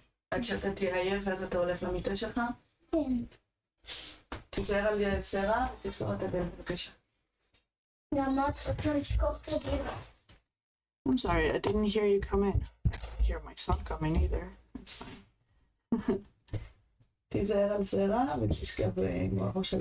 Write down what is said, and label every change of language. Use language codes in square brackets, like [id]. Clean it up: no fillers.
[he] עד שאתה תהיה עייף ואז אתה הולך למיטה שלך? כן. תיזהר על סערה ותסגור את הדלת בבקשה. למה את רוצה לסגור את הדלת? [en] I'm sorry, I didn't hear you come in. I didn't hear my son coming either. That's fine. [he] תיזהר על סערה ותשכב עם הראש על